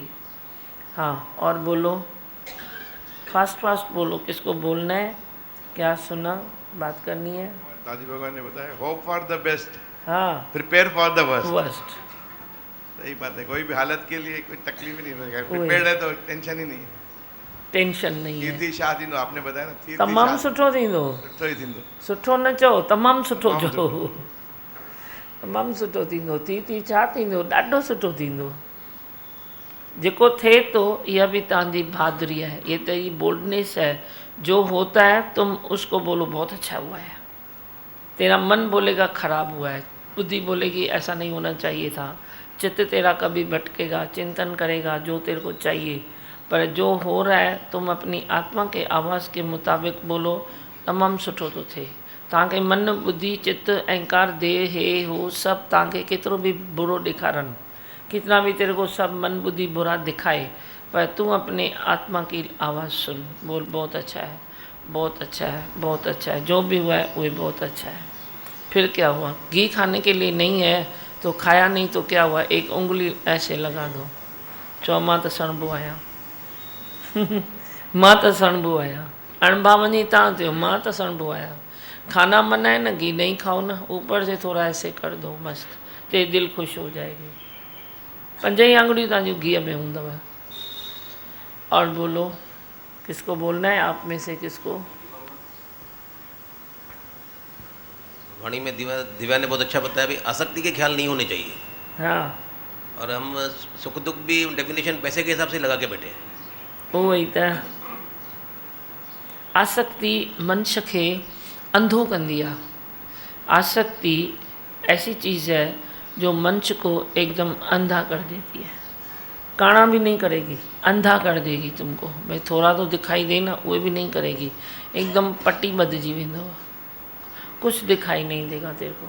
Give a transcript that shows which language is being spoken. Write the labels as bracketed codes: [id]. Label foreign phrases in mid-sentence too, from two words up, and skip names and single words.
[hi] हाँ, और बोलो, फास्ट फास्ट बोलो, किसको बोलना है, क्या सुना, बात करनी है। दादी भगवान ने बताया [en] hope for the best, [hi] हाँ, [en] prepare for the worst. [hi] वर्स्ट, सही बात है, कोई भी हालत के लिए कोई तकलीफ ही नहीं होगी, प्रिपेयर्ड है तो टेंशन ही नहीं है। टेंशन नहीं है। थी शादी नो आपने बताया ना, [sd] थी तमामु सुठो थींदो। सुठो ही थींदो। सुठो न चओ, तमामु सुठो तमामु चओ। तमामु सुठो थींदो। थी छा थींदो, ॾाढो सुठो थींदो। जेको थिए तो [hi] यह भी तव्हांजी बहादुरी है, ये तो ये बोल्डनेस है। जो होता है तुम उसको बोलो बहुत अच्छा हुआ है। तेरा मन बोलेगा खराब हुआ है, बुद्धि बोलेगी ऐसा नहीं होना चाहिए था, चित्त तेरा कभी भटकेगा, चिंतन करेगा जो तेरे को चाहिए, पर जो हो रहा है तुम अपनी आत्मा के आवाज़ के मुताबिक बोलो [sd] तमामु सुठो तो थिए। तव्हांखे मन बुद्धि चित्त अहंकार देह हे हो सभु तव्हांखे केतिरो बि बुरो ॾेखारनि, [hi] कितना भी तेरे को सब मन बुद्धि बुरा दिखाए, पर तू अपने आत्मा की आवाज़ सुन, बोल बहुत अच्छा है, बहुत अच्छा है, बहुत अच्छा है, जो भी हुआ है वही बहुत अच्छा है। फिर क्या हुआ? घी खाने के लिए नहीं है तो खाया नहीं तो क्या हुआ? एक उंगली ऐसे लगा दो, [sd] चो मां त सणबो आहियां। मां त सणबो आहियां, अणभा वञी तव्हां थियो, मां त सणबो आहियां। [hi] खाना मना है ना, घी नहीं खाओ ना, ऊपर से थोड़ा ऐसे कर दो, मस्त, तेरी दिल खुश हो जाएगी। [sd] 5 ही आंगुरियूं तव्हांजूं घी में हूंदव। [hi] और बोलो, किसको बोलना है आप में से? किसको? वाणी में दिव्या ने बहुत अच्छा बताया भी, आसक्ति के ख्याल नहीं होने चाहिए। हाँ, और हम सुख दुख भी डेफिनेशन पैसे के हिसाब से लगा के बैठे हैं। [sd] उहो ई त आसक्ति मनुष्य खे अंधो कंदी आहे। [hi] आसक्ति ऐसी चीज़ है जो मनुष्य को एकदम अंधा कर देती है, काना भी नहीं करेगी, अंधा कर देगी तुमको। भाई थोड़ा तो दिखाई देना, वो भी नहीं करेगी, एकदम पट्टी [sd] बदजी वेंदो, [hi] कुछ दिखाई नहीं देगा तेरे को।